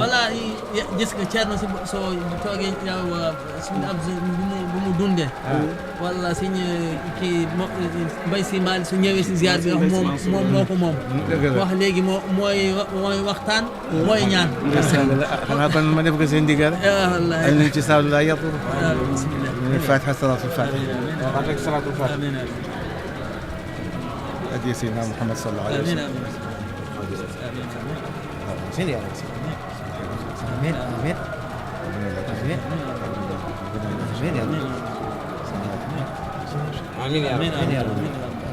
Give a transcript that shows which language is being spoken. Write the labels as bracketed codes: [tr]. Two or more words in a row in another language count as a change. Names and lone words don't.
[wo] wallahi gis nga Thierno soo toogee yow suñu ab bu mu dundee walla suñu kii Mbaye Sy Malick su ñëwee si ziar bi wax moom moo ko moom wax léegi mooy waxtaan mooy ñaan xanaa kon ma def ko seen ndigal wallahi al nañ ci saalu la yàpp bismillah [ar] الفاتحة صلاة الفاتحة صلاة الفاتحة أدي سيدنا محمد صلى الله عليه وسلم آمين يا رب آمين آمين آمين آمين يا رب آمين يا رب